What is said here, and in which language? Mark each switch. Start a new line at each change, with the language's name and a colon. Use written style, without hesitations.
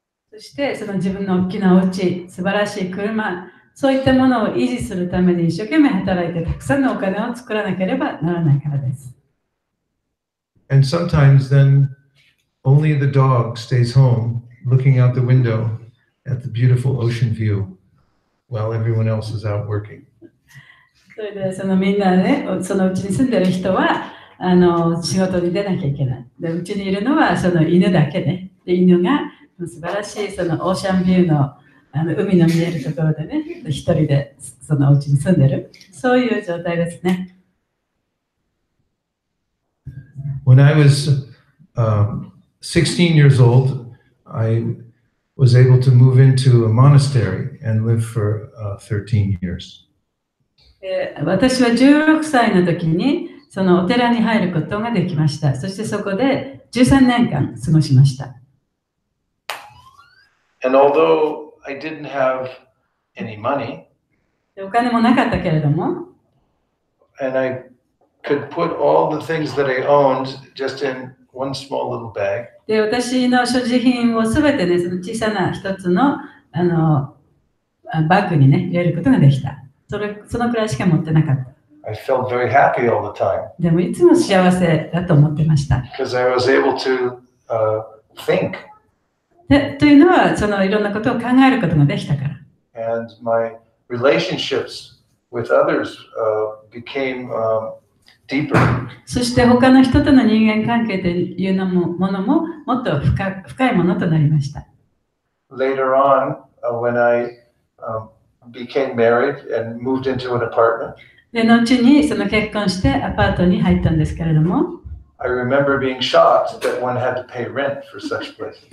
Japanese: そしてその自分の大きなお家、素晴らしい車、そういったものを維持するために一生懸命働いてたくさんのお金を作らなければならないからです。
English: And sometimes then only the dog stays home looking out the window at the beautiful ocean view while everyone else is out working.
Japanese: それでそのみんなね、そのうちに住んでる人は仕事に出なきゃいけない。で、うちにいるのはその犬だけね。で、犬が素晴らしいそのオーシャンビューの、海の見えるところでね、一人でそのお家に住んでる。そういう状態ですね。
English: When I was 16 years old, I was able to move into a monastery and live for 13 years.
Japanese: 私は16歳の時にそのお寺に入ることができました。そしてそこで13年間過ごしました。
English: And although I didn't have any money,
Japanese: お金もなかったけれども、
English: and I could put all the things that I owned just in one small little bag.
Japanese: で、私の所持品をすべてね、その小さな一つのバッグにね、入れることができた。そのくらいしか持ってなかった。
English: I felt very happy all the time.
Japanese: でもいつも幸せだと思ってました。
English: Because I was able to think.
Japanese: というのは、そのいろんなことを考えることができたから。
English: And my relationships with others became deeper.
Japanese: そして他の人との人間関係というものももっと深いものとなりました。
English: Later on, when I became married and moved into an apartment,
Japanese: で、後にその結婚してアパートに入ったんですけれども、
English: I remember being shocked that one had to pay rent for such places.